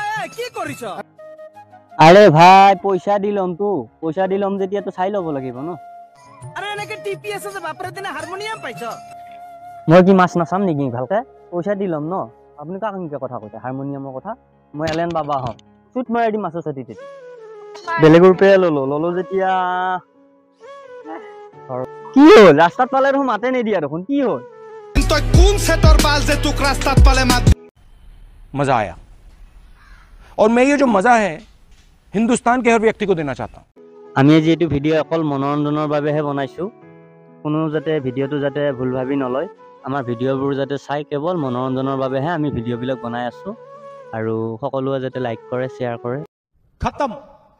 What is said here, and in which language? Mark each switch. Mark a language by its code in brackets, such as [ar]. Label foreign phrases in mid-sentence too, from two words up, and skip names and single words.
[as] আৰে ভাই পইচা দি ল'ম যেতিয়াতো চাই ল'ব লাগিব ন মই কি মাছ নাচাম নেকি ভালকে পইচা দি ল'ম ন আপুনি কাক এনেকে কথা কৈছে হাৰমনিয়ামৰ কথা মই এলেন বাবা হম চুট মাৰি দিম মাছৰ চাটি তেতি বেলেগৰ পৰা ললো যেতিয়া কি হ'ল ৰাস্তাত পালে দেখোন মাতে নিদিয়া দেখোন কি হ'ল [hi] मजा आया और मैं ये जो मजा है हिंदुस्तान के हर व्यक्ति को देना चाहता हूँ [as] আমি আজি এইটো ভিডিঅ' অকল মনোৰঞ্জনৰ বাবেহে বনাইছোঁ কোনো যাতে ভিডিঅ'টো যাতে ভুল ভাবি নলয় আমাৰ ভিডিঅ'বোৰ যাতে চাই কেৱল মনোৰঞ্জনৰ বাবেহে আমি ভিডিঅ'বিলাক বনাই আছোঁ আৰু সকলোৱে যাতে লাইক কৰে শ্বেয়াৰ কৰে खत्म